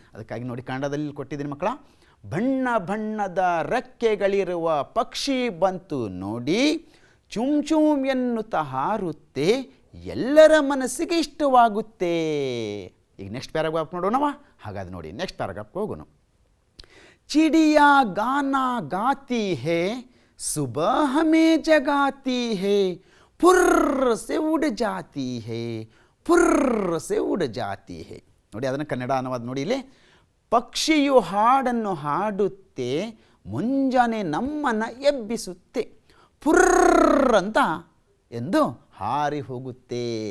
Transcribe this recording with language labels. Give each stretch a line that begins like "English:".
Kannada: ಅದಕ್ಕಾಗಿ ನೋಡಿ, ಕನ್ನಡದಲ್ಲಿ ಕೊಟ್ಟಿದ್ದೀನಿ ಮಕ್ಕಳ. ಬಣ್ಣ ಬಣ್ಣದ ರೆಕ್ಕೆಗಳಿರುವ ಪಕ್ಷಿ ಬಂತು ನೋಡಿ, ಚುಮ್ ಚುಮ್ ಎನ್ನುತ್ತಾ ಹಾರುತ್ತೆ, ಎಲ್ಲರ ಮನಸ್ಸಿಗೆ ಇಷ್ಟವಾಗುತ್ತೆ. ಈಗ ನೆಕ್ಸ್ಟ್ ಪ್ಯಾರಾಗ್ರಾಫ್ ನೋಡೋಣವಾ? ಹಾಗಾದ್ರೆ ನೋಡಿ, ನೆಕ್ಸ್ಟ್ ಪ್ಯಾರಾಗ್ರಾಫ್ಗೆ ಹೋಗೋಣ.
Hindi: चिड़िया गाना गाती है, सुबह हमें जगाती है, फुर्र से उड़ जाती है, फुर्र से उड़ जाती है.
Kannada: ನೋಡಿ, ಅದನ್ನು ಕನ್ನಡ ಅನುವಾದ ನೋಡಿ ಇಲ್ಲಿ. ಪಕ್ಷಿಯು ಹಾಡನ್ನು ಹಾಡುತ್ತೆ, ಮುಂಜಾನೆ ನಮ್ಮನ್ನು ಎಬ್ಬಿಸುತ್ತೆ, ಫುರ್ರ್ ಅಂತ ಎಂದು ಹಾರಿ ಹೋಗುತ್ತೆ.